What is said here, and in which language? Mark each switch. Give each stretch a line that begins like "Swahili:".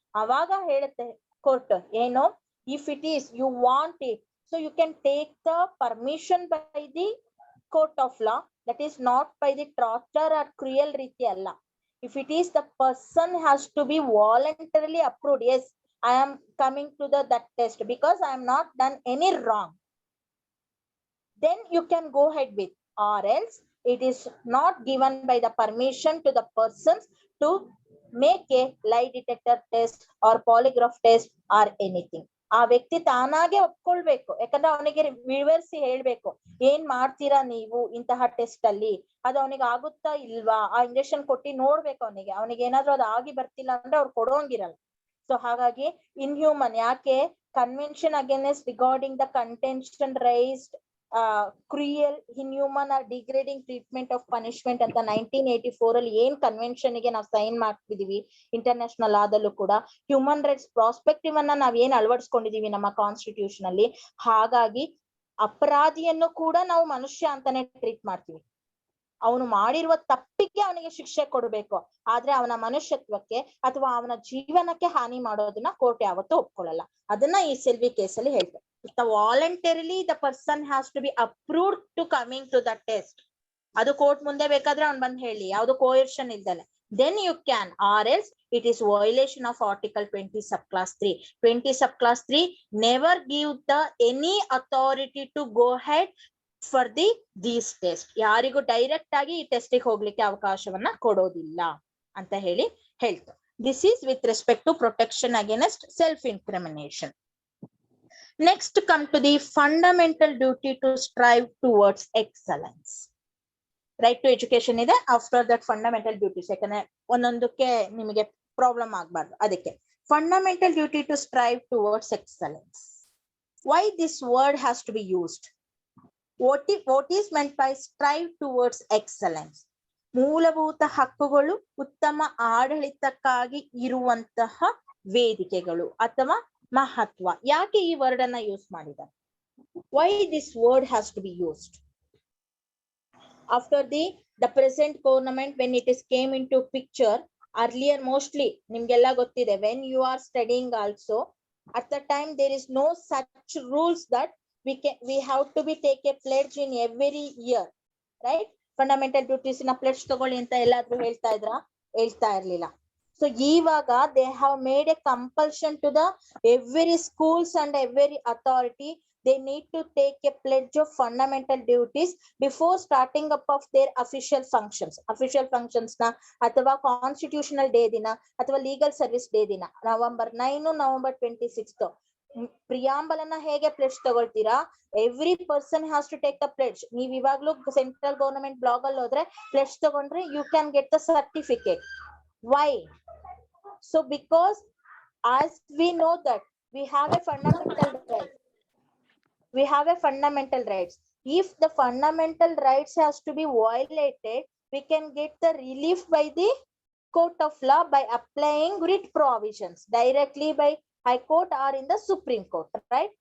Kannada: ಅವಾಗ ಹೇಳುತ್ತೆ ಕೋರ್ಟ್ ಏನು,
English: if it is you want it, so you can take the permission by the court of law, that is not by the torture or cruel
Kannada: ರೀತಿ ಅಲ್ಲ.
English: If it is the person has to be voluntarily approved, yes, I am coming to that test because I am not done any wrong, then you can go ahead with, or else it is not given by the permission to the persons to make a lie detector test or polygraph test or anything.
Kannada: ಆ ವ್ಯಕ್ತಿ ತಾನಾಗೆ ಒಪ್ಕೊಳ್ಬೇಕು, ಯಾಕಂದ್ರೆ ಅವನಿಗೆ ವಿವರಿಸಿ ಹೇಳ್ಬೇಕು ಏನ್ ಮಾಡ್ತೀರಾ ನೀವು ಇಂತಹ ಟೆಸ್ಟ್ ಅಲ್ಲಿ, ಅದು ಅವನಿಗೆ ಆಗುತ್ತಾ ಇಲ್ವಾ, ಆ ಇಂಜೆಕ್ಷನ್ ಕೊಟ್ಟಿ ನೋಡ್ಬೇಕು. ಅವನಿಗೆ ಏನಾದ್ರು ಅದು ಆಗಿ ಬರ್ತಿಲ್ಲ ಅಂದ್ರೆ ಅವ್ರು ಕೊಡೋಂಗಿರಲ್ಲ. ಸೊ ಹಾಗಾಗಿ ಇನ್ಹ್ಯೂಮನ್, ಯಾಕೆ
English: convention against regarding the contention raised cruel, inhuman or degrading treatment of punishment
Kannada: ಅಂತ 1984 ಅಲ್ಲಿ ಏನ್ ಕನ್ವೆನ್ಷನ್ ಗೆ ನಾವು ಸೈನ್ ಮಾಡ್ತಿದೀವಿ ಇಂಟರ್ನ್ಯಾಷನಲ್ ಆದಲ್ಲೂ ಕೂಡ, ಹ್ಯೂಮನ್ ರೈಟ್ಸ್ ಪ್ರಾಸ್ಪೆಕ್ಟಿವ್ ಅನ್ನ ನಾವ್ ಏನ್ ಅಳವಡಿಸ್ಕೊಂಡಿದೀವಿ ನಮ್ಮ ಕಾನ್ಸ್ಟಿಟ್ಯೂಷನ್ ಅಲ್ಲಿ. ಹಾಗಾಗಿ ಅಪರಾಧಿಯನ್ನು ಕೂಡ ನಾವು ಮನುಷ್ಯ ಅಂತಾನೆ ಟ್ರೀಟ್ ಮಾಡ್ತೀವಿ. ಅವನು ಮಾಡಿರುವ ತಪ್ಪಿಗೆ ಅವನಿಗೆ ಶಿಕ್ಷೆ ಕೊಡಬೇಕು, ಆದ್ರೆ ಅವನ ಮನುಷ್ಯತ್ವಕ್ಕೆ ಅಥವಾ ಅವನ ಜೀವನಕ್ಕೆ ಹಾನಿ ಮಾಡೋದನ್ನ ಕೋರ್ಟ್ ಯಾವತ್ತೂ ಒಪ್ಕೊಳ್ಳಲ್ಲ. ಅದನ್ನ ಈ ಸೆಲ್ವಿ ಕೇಸಲ್ಲಿ ಹೇಳ್ತಾರೆ.
English: Voluntarily the person has to be approved to coming to the test.
Kannada: ಅದು ಕೋರ್ಟ್ ಮುಂದೆ ಬೇಕಾದ್ರೆ ಅವ್ನು ಬಂದ್ ಹೇಳಿ, ಯಾವ್ದು coercion ಇಲ್ದಲೆ,
English: then you can, or else it is violation of article 20 subclass 3. 20 subclass 3 never give the any authority to go ahead for these test.
Kannada: ಯಾರಿಗೂ direct ಆಗಿ ಈ ಟೆಸ್ಟ್ ಗೆ ಹೋಗ್ಲಿಕ್ಕೆ ಅವಕಾಶವನ್ನ ಕೊಡೋದಿಲ್ಲ ಅಂತ ಹೇಳ್ತಾರೆ.
English: This is with respect to protection against self incrimination. Next come to the fundamental duty to strive towards excellence. Right to education ಇದೆ, after that fundamental duties.
Kannada: ಯಾಕಂದ್ರೆ ಒಂದೊಂದಕ್ಕೆ ನಿಮಗೆ ಪ್ರಾಬ್ಲಮ್ ಆಗ್ಬಾರ್ದು, ಅದಕ್ಕೆ
English: fundamental duty to strive towards excellence. Why this word has to be used? What is meant by strive towards excellence?
Kannada: ಮೂಲಭೂತ ಹಕ್ಕುಗಳು ಉತ್ತಮ ಆಡಳಿತಕ್ಕಾಗಿ ಇರುವಂತಹ ವೇದಿಕೆಗಳು ಅಥವಾ ಮಹತ್ವ. ಯಾಕೆ ಈ ವರ್ಡ್ ಅನ್ನ ಯೂಸ್ ಮಾಡಿದ್ದಾರೆ?
English: Why this word has to be used? After the present government, when it is came into picture, earlier mostly
Kannada: ನಿಮ್ಗೆಲ್ಲ ಗೊತ್ತಿದೆ,
English: when you are studying also, at the time there is no such rules that we have to be take a pledge in every year, right?
Kannada: Fundamental duties na pledge ತಗೊಳ್ಳಿ ಅಂತ ಎಲ್ಲಾದ್ರೂ ಹೇಳ್ತಾ ಇರ್ಲಿಲ್ಲ.
English: So ಇವಾಗ they have made a compulsion to the every schools and every authority. They need to take a pledge of fundamental duties before starting up of their official functions. Official functions na ಅಥವಾ constitutional day ದಿನ ಅಥವಾ legal service day ದಿನ November 9, November 26.
Kannada: Preamble ಅನ್ನ ಹೇಗೆ pledge ತಗೊಳ್ತೀರಾ?
English: Every person has to take the pledge.
Kannada: ನೀವ್ ಇವಾಗ್ಲೂ central government blog ಅಲ್ಲಿ ಹೋದ್ರೆ ಪ್ಲೆಡ್ಜ್ ತಗೊಂಡ್ರೆ
English: You can get the certificate. Why? So because as we know that we have a fundamental right. We have a fundamental rights. If the fundamental rights has to be violated, we can get the relief by the court of law by applying writ provisions directly by High Court or in the Supreme Court, right?